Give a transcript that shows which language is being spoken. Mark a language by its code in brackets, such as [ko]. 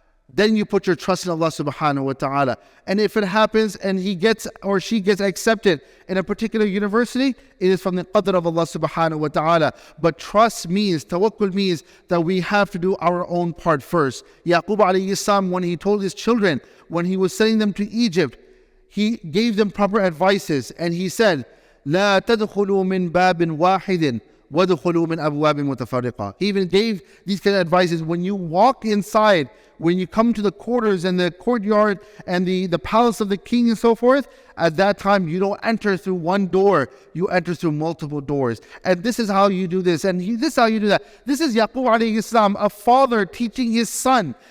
[en] Then you put your trust in Allah subhanahu wa ta'ala. And if it happens and he gets or she gets accepted in a particular university, it is from the qadr of Allah subhanahu wa ta'ala. But trust means, tawakkul means that we have to do our own part first. Yaqub alayhi salam, when he told his children, when he was sending them to Egypt, he gave them proper advices. And he said, [ar] لا تدخلوا من باب واحد وَدُخُلُوا مِنْ أَبْوَابٍ مُتَفَرِّقَةٍ. [en] He even gave these kind of advices. When you walk inside, when you come to the quarters and the courtyard and the palace of the king and so forth, at that time you don't enter through one door, you enter through multiple doors. And this is how you do this, and this is how you do that. This is Yaqub alayhi salam, a father teaching his son.